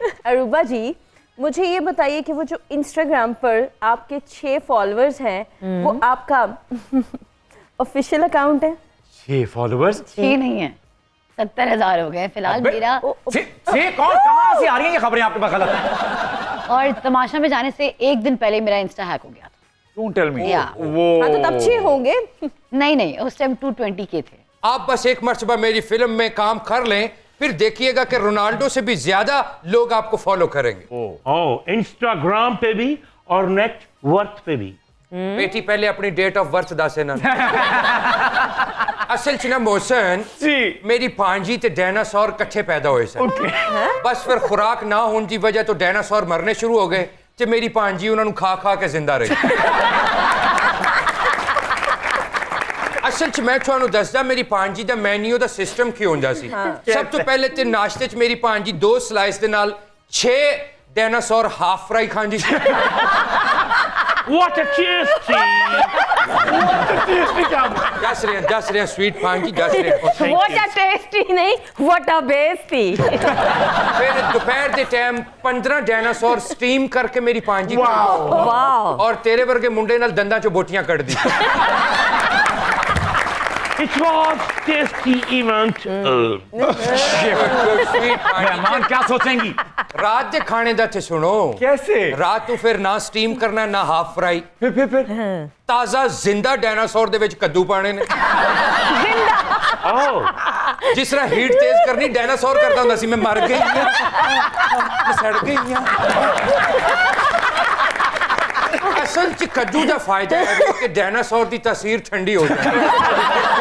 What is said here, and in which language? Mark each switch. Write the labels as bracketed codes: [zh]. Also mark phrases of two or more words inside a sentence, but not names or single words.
[ur] اروبہ جی مجھے یہ بتائیے کہ وہ جو انسٹاگرام پر آپکے 6 فالوورز ہیں وہ آپکا [en] official account [ur] ہے? 6 فالوورز? 6 نہیں ہے، 70,000 ہو گئے فی الحال میرا. کون کہاں سے آ رہی ہیں یہ خبریں آپکے پاس غلط? اور تماشا میں جانے سے ایک دن پہلے میرا انسٹا ہیک ہو گیا تھا. [en] Don't tell me. Yeah. [ur] وہ ہاں تو تب 6 ہونگے. نہیں اس ٹائم 220 کے تھے. آپ بس ایک مرتبہ میری فلم میں کام کر لیں پھر دیکھیےگا کہ رونالڈو سے بھی زیادہ لوگ آپکو فالو کرینگے. اوہ انسٹاگرام پے بھی اور [en] net worth [ur] پے بھی. [pa] ਬੇਟੀ ਪਹਿਲੇ ਅਪਣੀ [en] date of birth [pa] ਦੱਸ ਨਾ ਅਸਲ ਚ ਨਾ ਮੋਹਸਨ जी ਮੇਰੀ ਭਾਂਜੀ ਤੇ ਡਾਇਨਾਸੌਰ ਇਕੱਠੇ ਪੈਦਾ ਹੁਏ ਸਨ। ਬਸ ਫਿਰ ਖੁਰਾਕ ਨਾ ਹੋਨੇ ਕੀ ਵਜ੍ਹਾ ਤੋ ਡਾਇਨਾਸੌਰ ਮਰਨੇ ਸ਼ੁਰੂ ਹੋ ਗਏ ਤੇ ਮੇਰੀ ਭਾਂਜੀ ਉਨ੍ਹਾਂ ਨੇ ਖਾ ਕੇ ਜ਼ਿੰਦਾ ਰਹੀ। ਅਸਲ ਚ ਮੈਂ ਤੁਹਾਨੂੰ ਦੱਸਦਾ ਮੇਰੀ ਭਾਂਜੀ ਦਾ ਮੈਨੂ ਦਾ ਸਿਸਟਮ ਕੀ ਹੁੰਦਾ ਸੀ ਸਭ ਤੋਂ ਪਹਿਲੇ ਤੇ ਨਾਸ਼ਤੇ ਚ ਮੇਰੀ ਭਾਂਜੀ 2 ਸਲਾਈਸ ਦੇ ਨਾਲ 6 ਡਾਇਨਾਸੌਰ [en] half fry [pa] ਖਾਂਦੀ ਸੀ [en] What a tasty! [pa] ਦੱਸ ਰਿਹਾ ਸਵੀਟ ਭਾਂਜੀ ਦੱਸ ਰਿਹਾ [en] What a tasty [ur] نہیں, [en] what a [ur] بےعزتی. [pa] ਫਿਰ ਦੁਪਹਿਰ ਦੇ ਟਾਈਮ 15 ਡਾਇਨਾਸੌਰ ਸਟੀਮ ਕਰਕੇ ਮੇਰੀ ਭਾਂਜੀ [ur] واہ. [pa] ਔਰ ਤੇਰੇ ਵਰਗੇ ਮੁੰਡੇ ਨਾਲ ਦੰਦਾਂ ਚੋਂ ਬੋਟੀਆਂ ਕੱਢਦੀ [en] It was tasty event. [pa] ਸਵੀਟ [ur] مہمان کیا سوچینگی? [pa] ਰਾਤ ਦੇ ਖਾਣੇ ਦਾ ਤੇ ਸੁਣੋ [ur] کیسے? [pa] ਰਾਤ ਨੂੰ ਫਿਰ ਨਾ ਸਟੀਮ ਕਰਨਾ ਨਾ [en] half fry [ur] پھر [pa] ਤਾਜ਼ਾ ਜ਼ਿੰਦਾ ਡਾਇਨਾਸੌਰ ਦੇ ਵਿੱਚ ਕੱਦੂ ਪਾਣੇ ਨੇ [en] Oh, [pa] ਜਿਸ ਤਰ੍ਹਾਂ ਹੀਟ ਤੇਜ਼ ਕਰਨੀ ਡਾਇਨਾਸੌਰ ਕਰਦਾ ਹੁੰਦਾ ਸੀ ਮੈਂ ਮਰ ਗਈ ਮੈਂ ਸੜ ਗਈ ਅਸਲ ਚ ਕੱਦੂ ਦਾ ਫਾਇਦਾ ਹੈ ਕਿ ਡਾਇਨਾਸੌਰ ਦੀ ਤਾਸੀਰ ਠੰਡੀ ਹੋ ਜਾਂਦੀ